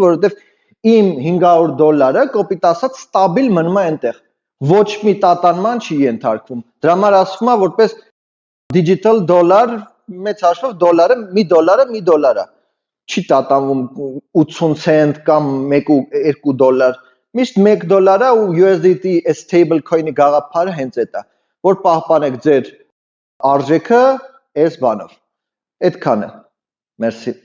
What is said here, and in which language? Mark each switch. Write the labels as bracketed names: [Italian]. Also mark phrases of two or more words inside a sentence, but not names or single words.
[Armenian] որովհետև իմ $500-ը կոպիտ ասած ստաբիլ մնում է այնտեղ, ոչ մի տատանման չի ենթարկվում։ Դրա համար ասվում է որպես [English] digital dollar, [Armenian] մեծ հաշվով դոլարը $1 է, չի տատանվում 80 ցենտ կամ $1-2, միշտ $1 է ու USDT [English] stable coin- [Armenian] ի գաղափարը հենց այդ է, որ պահպանեք ձեր արժեքը այս բանով։ Այդքանը։ Մերսի։